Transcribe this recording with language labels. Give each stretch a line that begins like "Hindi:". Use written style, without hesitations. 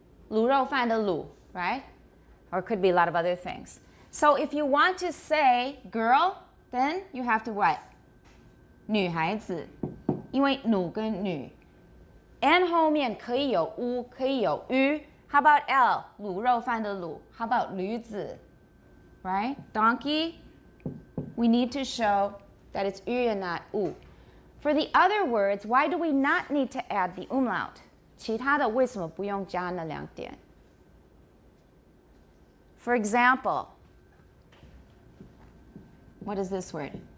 Chinese: 卤肉饭的卤,
English: right? Or it could be a lot of other things. So if you want to say girl, then you have to what?
Chinese: 女孩子，因为努跟女。 N 后面可以有 u， 可以有 ü.
English: How about L?
Chinese: 卤肉饭的卤。
English: How about
Chinese: 驴子?
English: Right? Donkey? We need to show that it's ü and not u. For the other words, why do we not need to add the umlaut?
Chinese: 其他的为什么不用加那2点
English: For example, what is this word?